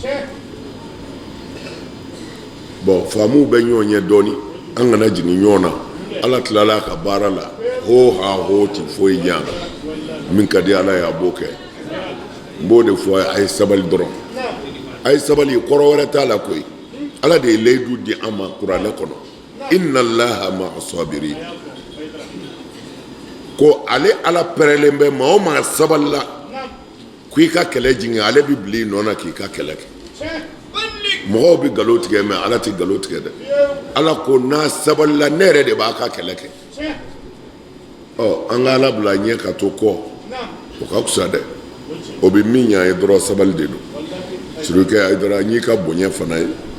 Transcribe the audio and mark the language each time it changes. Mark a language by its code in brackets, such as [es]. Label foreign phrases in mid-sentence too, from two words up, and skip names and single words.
[bm] bon faamuw bɛ ɲɔgɔn ɲɛ dɔɔni an kana jigin ɲɔgɔn na ala tilala a ka baara la ho ha ho ti foyi ɲɛ min ka di ala ye a b'o kɛ n b'o de fɔ a ye sabali dɔrɔn a ye sabali kɔrɔ wɛrɛ t'a la koyi ala de ye layidu di an ma kuranɛ kɔnɔ [ar] إن الله مع الصابرين [bm] ko ale ala pɛrɛlen bɛ maa o maa sabalila ko i ka kɛlɛ jigin ale bɛ bila i nɔ na k'i ka kɛlɛ kɛ mɔgɔw bɛ nkalon tigɛ mais ala tɛ nkalon tigɛ dɛ ala ko n'a sabalila ne yɛrɛ de b'a ka kɛlɛ kɛ an ka ala bila ɲɛ ka to kɔ o ka fisa dɛ o bɛ min ɲɛ ye dɔrɔn sabali de don surukɛ Haidara n y'i ka bonya fana ye